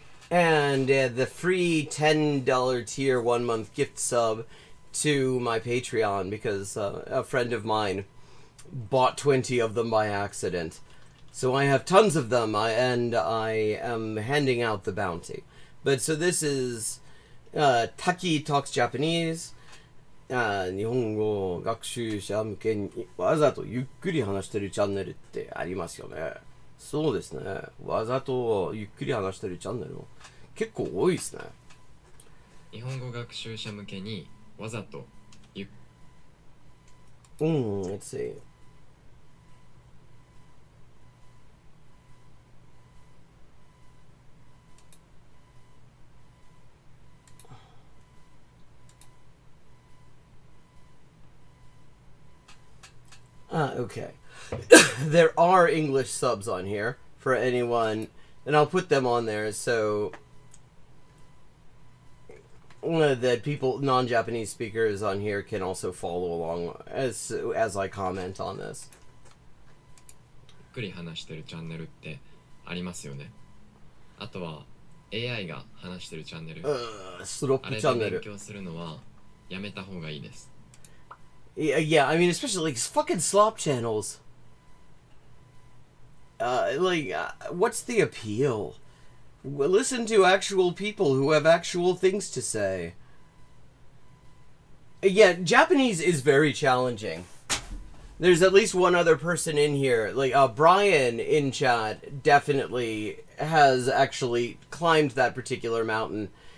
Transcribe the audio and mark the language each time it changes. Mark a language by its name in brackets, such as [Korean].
[English] And the free $10 tier 1 month gift sub to my Patreon because a friend of mine bought 20 of them by accident. So I have tons of them and I am handing out the bounty. But so this is Taki Talks Japanese. [Japanese] 日本語学習者向けにわざとゆっくり話してるチャンネルってありますよね。そうですね。わざとゆっくり話してるチャンネルも結構多いですね。日本語学習者向けにわざと [English] let's see. Okay. There are English subs on here for anyone, and I'll put them on there. So, that people, non-Japanese speakers on here can also follow along as I comment on this. [Japanese] ゆっくり話してるチャンネルってありますよね。あとは AI が話してるチャンネル、スロッあれプチャンネル。で勉強するのはやめた方がいいです。 [English] Yeah, I mean, especially like fucking slop channels. What's the appeal? Listen to actual people who have actual things to say. Yeah, Japanese is very challenging. There's at least one other person in here, like Brian in chat, definitely has actually climbed that particular mountain.